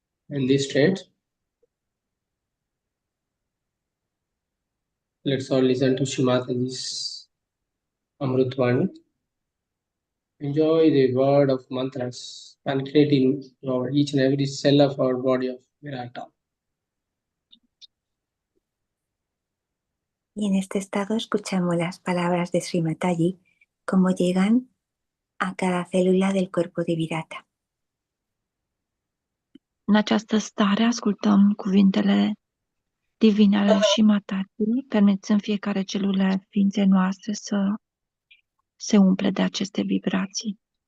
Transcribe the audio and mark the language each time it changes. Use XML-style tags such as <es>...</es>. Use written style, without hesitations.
<en>In this state, let's all listen to Shrimataji's Amrutvani. Enjoy the word of mantras penetrating each and every cell of our body of Virata.</en> <es>Y en este estado escuchamos las palabras de Srimataji como llegan a cada célula del cuerpo de Virata.</es> <ro>În această stare ascultăm cuvintele divine ale Srimataji, permițând fiecare celulă a ființei noastre să se umple de aceste vibrații.</ro>